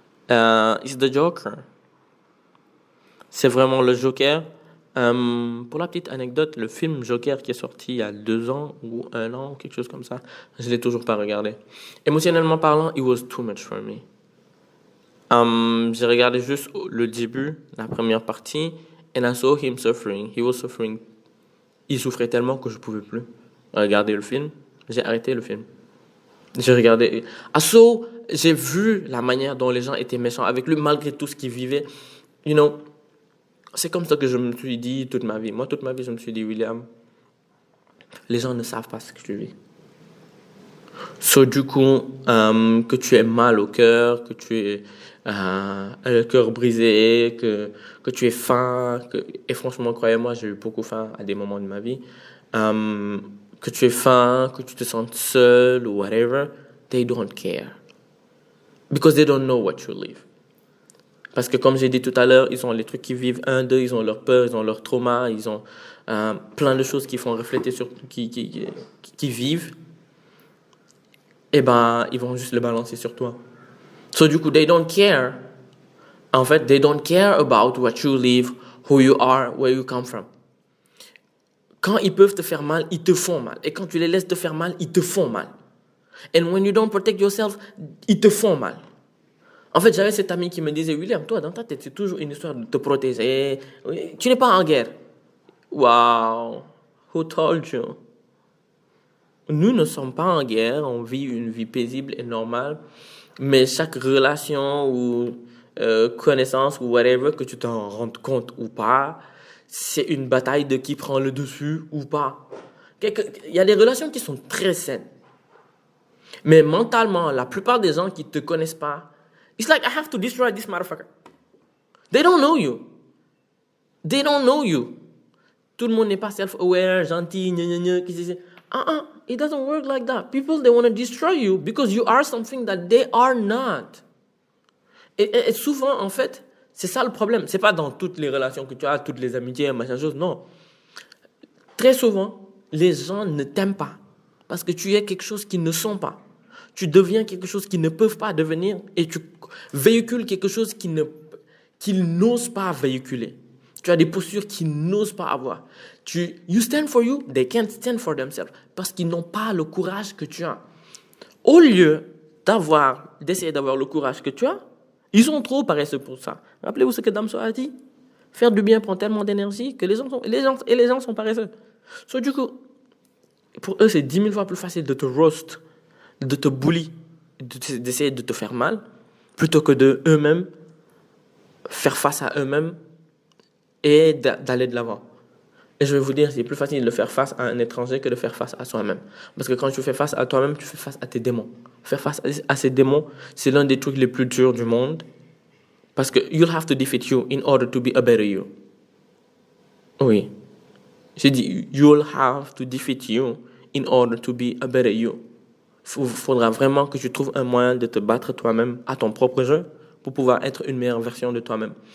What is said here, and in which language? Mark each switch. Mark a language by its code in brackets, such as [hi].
[en] It's the Joker. [fr] C'est vraiment le Joker. Pour la petite anecdote, le film Joker qui est sorti il y a 2 ans ou 1 an, quelque chose comme ça, je l'ai toujours pas regardé. Émotionnellement parlant, [en] it was too much for me. [fr] J'ai regardé juste le début, la première partie, [en] and I saw him suffering. He was suffering. [fr] Il souffrait tellement que je pouvais plus regarder le film. J'ai arrêté le film. J'ai regardé. J'ai vu la manière dont les gens étaient méchants avec lui, malgré tout ce qu'il vivait. C'est comme ça que je me suis dit toute ma vie. Moi, toute ma vie, je me suis dit, William, les gens ne savent pas ce que tu vis. So, du coup, que tu aies mal au cœur, que tu aies le cœur brisé, que tu aies faim, et franchement, croyez-moi, j'ai eu beaucoup faim à des moments de ma vie, que tu aies faim, que tu te sentes seul ou whatever, [en] they don't care. Because they don't know what you live. [fr] Parce que comme j'ai dit tout à l'heure, ils ont les trucs qu'ils vivent, d'eux, ils ont leur peur, ils ont leur trauma, ils ont plein de choses qui font refléter sur qui vivent. Eh ben, ils vont juste le balancer sur toi. [en] So, [fr] du coup, [en] they don't care. [fr] En fait, [en] they don't care about what you live, who you are, where you come from. [fr] Quand ils peuvent te faire mal, ils te font mal. Et quand tu les laisses te faire mal, ils te font mal. [en] And when you don't protect yourself, [fr] ils te font mal. En fait, j'avais cet ami qui me disait, William, toi, dans ta tête, c'est toujours une histoire de te protéger. Tu n'es pas en guerre. [en] Wow. Who told you? [fr] Nous ne sommes pas en guerre, on vit une vie paisible et normale, mais chaque relation ou connaissance ou whatever, que tu t'en rendes compte ou pas, c'est une bataille de qui prend le dessus ou pas. Il y a des relations qui sont très saines. Mais mentalement, la plupart des gens qui ne te connaissent pas, [en] it's like I have to destroy this motherfucker. They don't know you. They don't know you. [fr] Tout le monde n'est pas self-aware, gentil, gna gna gna, [en] it doesn't work like that. People, they want to destroy you because you are something that they are not. [fr] Et souvent, en fait, c'est ça le problème. C'est pas dans toutes les relations que tu as, toutes les amitiés, machin chose, non. Très souvent, les gens ne t'aiment pas parce que tu es quelque chose qu'ils ne sont pas. Tu deviens quelque chose qu'ils ne peuvent pas devenir et tu véhicules quelque chose qu'ils n'osent pas véhiculer. Tu as des postures qu'ils n'osent pas avoir. [en] You stand for you, they can't stand for themselves. [fr] Parce qu'ils n'ont pas le courage que tu as. Au lieu d'essayer d'avoir le courage que tu as, ils sont trop paresseux pour ça. Rappelez-vous ce que Damso a dit. Faire du bien prend tellement d'énergie que les gens sont paresseux. So, du coup, pour eux, c'est 10 000 fois plus facile de te roast, de te bully, d'essayer de te faire mal, plutôt que de eux-mêmes faire face à eux-mêmes et d'aller de l'avant. Et je vais vous dire, c'est plus facile de faire face à un étranger que de faire face à soi-même. Parce que quand tu fais face à toi-même, tu fais face à tes démons. Faire face à ces démons, c'est l'un des trucs les plus durs du monde. Parce que [en] you'll have to defeat you in order to be a better you. [fr] Oui. J'ai dit, [en] you'll have to defeat you in order to be a better you. [fr] Il faudra vraiment que tu trouves un moyen de te battre toi-même à ton propre jeu pour pouvoir être une meilleure version de toi-même.